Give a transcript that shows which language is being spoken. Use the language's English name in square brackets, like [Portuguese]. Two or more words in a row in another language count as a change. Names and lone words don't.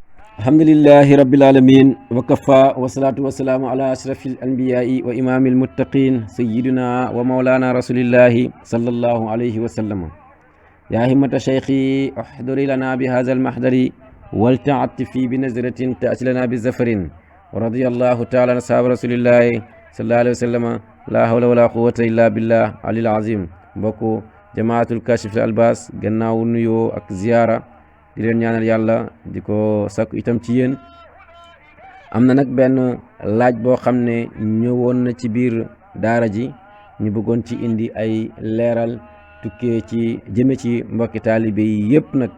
[Arabic] الحمد لله رب العالمين وكفى والصلاة والسلام على أشرف الأنبياء وإمام المتقين سيدنا ومولانا رسول الله صلى الله عليه وسلم. يا همة شيخي احضري لنا بهذا المحضر ولتعطفي بنظرة تأتي لنا بظفر ورضي الله تعالى عن أصحاب رسول الله صلى الله عليه وسلم. لا حول ولا قوة إلا بالله العلي العظيم. [Wolof] mbokku jamaatul kashif al albas, gannaaw nuyoo ak ziyaara di leen ñaanal yàlla di ko sakku itam ci yéen. am na nag benn laaj boo xam ne ñëwoon na ci biir daara ji, ñu bëggoon ci indi ay leeral tukkee ci jëme ci mbokki taalibe yi yëpp nag.